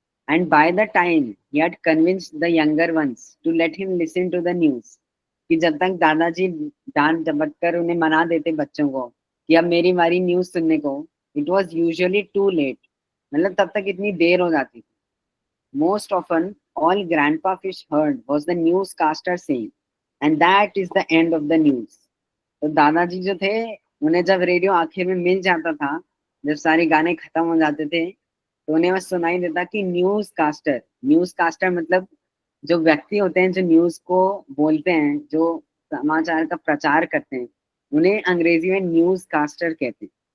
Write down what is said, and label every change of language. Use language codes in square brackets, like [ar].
[en] and by the time he had convinced the younger ones to let him listen to the news, [hi] कि जब तक दादाजी डांट डपट कर उन्हें मना देते बच्चों को कि अब मेरी बारी न्यूज सुनने को, [en] it was usually too late, [hi] मतलब तब तक इतनी देर हो जाती थी। [en] Most often, all Grandpa Fish heard was the newscaster saying, and that is the end of the news. [hi] तो दादाजी जो थे, उन्हें जब रेडियो आखिर में मिल जाता था, जब सारे गाने खत्म हो जाते थे, तो उन्हें बस सुनाई देता कि न्यूज कास्टर मतलब जो व्यक्ति होते हैं जो न्यूज को बोलते हैं, जो समाचार का प्रचार करते हैं, उन्हें अंग्रेजी में न्यूज कास्टर कहते हैं।